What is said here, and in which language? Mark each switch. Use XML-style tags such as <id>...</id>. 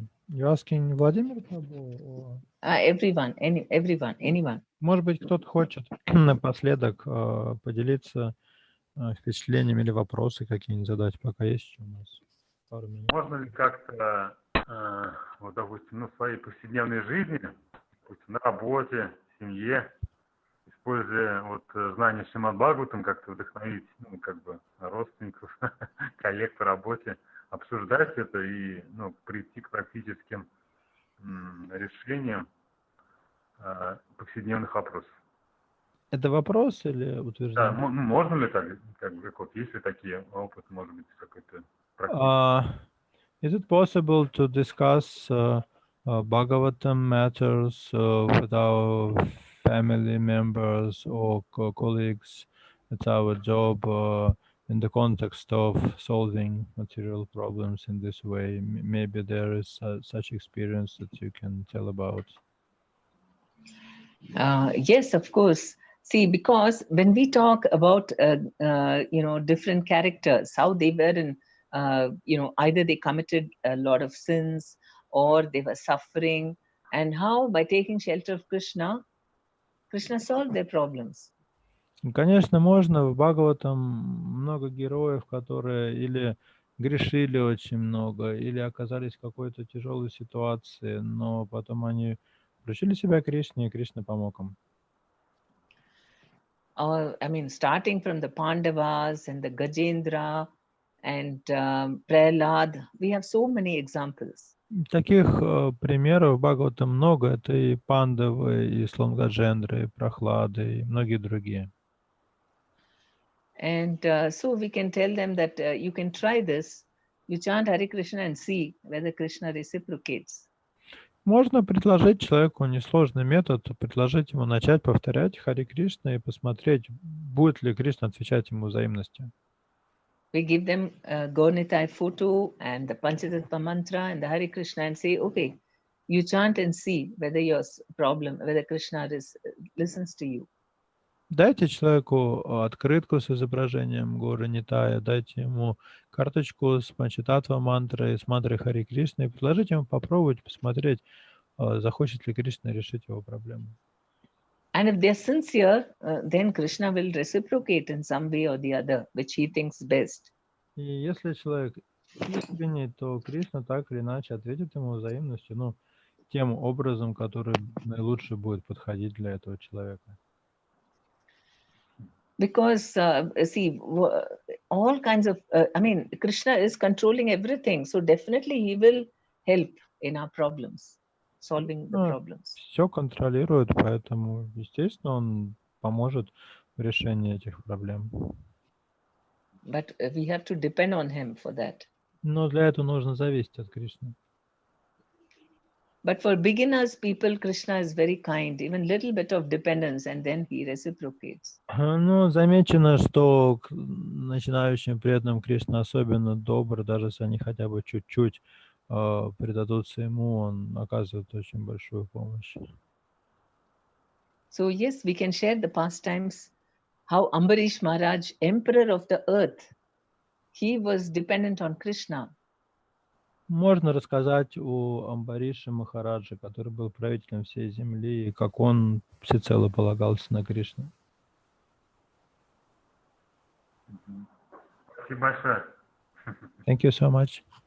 <en>You asking Владимир or... Everyone, anyone.</en> <ru>Может быть, кто-то хочет напоследок поделиться впечатлениями или вопросы какие-нибудь задать, пока есть еще у нас пару минут. Можно ли как-то, вот, допустим, в своей повседневной жизни, допустим, на работе, в семье, используя вот знания Шримад Бхагаватам, как-то вдохновить, родственников, коллег по работе, обсуждать это и, прийти к практическим решениям повседневных вопросов? Это вопрос или утверждение? Да, можно ли так, есть ли такие опыты, может быть, какой-то практический?</ru> <en>Is it possible to discuss Bhagavatam matters with our family members or colleagues at our job in the context of solving material problems in this way? Maybe there is such experience that you can tell about. Yes, of course. See, because when we talk about different characters, how they were in either they committed a lot of sins or they were suffering, and how by taking shelter of Krishna solved their problems.</en> <ru>Конечно, можно. В Бхагаватам много героев, которые или грешили очень много, или оказались в какой-то тяжелой ситуации, но потом они вручили себя Кришне, и Кришна помог им.</ru> <en>Starting from the Pandavas and the Gajendra and Prahlad, we have so many examples.</en> <ru>Таких примеров в Бхагаватам много. Это и Пандавы, и слон Гаджендры, и Прохлады, и многие другие.</ru> <en>And so we can tell them that you can try this. You chant Hare Krishna and see whether Krishna reciprocates.</en> <ru>Можно предложить человеку несложный метод, предложить ему начать повторять Харе Кришна и посмотреть, будет ли Кришна отвечать ему взаимностью.</ru> <en>We give them a Gaurnitai photo and the Panchatattva mantra and the Hare Krishna and say, okay, you chant and see whether whether Krishna listens to you.</en> <ru>Дайте человеку открытку с изображением горы Нитая, дайте ему карточку с Панчататтва мантрой, с мантрой Хари Кришны и предложите ему попробовать, посмотреть, захочет ли Кришна решить его проблему.</ru> <en>And if they are sincere, then Krishna will reciprocate in some way or the other, which he thinks best.</en> <ru>И если человек искренний, то Кришна так или иначе ответит ему взаимностью, тем образом, который наилучше будет подходить для этого человека.</ru> <en>Because, see, all kinds of, Krishna is controlling everything. So definitely he will help in our problems, solving the problems.</en> <ru>Все контролирует, поэтому, естественно, он поможет в решении этих проблем.</ru> <en>But we have to depend on him for that.</en> <ru>Но для этого нужно зависеть от Кришны.</ru> <en>But for beginners, people, Krishna is very kind, even little bit of dependence, and then he reciprocates.</en> <ru>Замечено, что к начинающим преданным Кришна особенно добр, даже если они хотя бы чуть-чуть предадутся ему, он оказывает очень большую помощь.</ru> <en>So yes, we can share the pastimes, how Ambarish Maharaj, emperor of the earth, he was dependent on Krishna.</en> <ru>Можно рассказать о Амбарише Махараджи, который был правителем всей земли, и как он всецело полагался на Кришну. Спасибо большое.</ru> <en>Thank you so much.</en>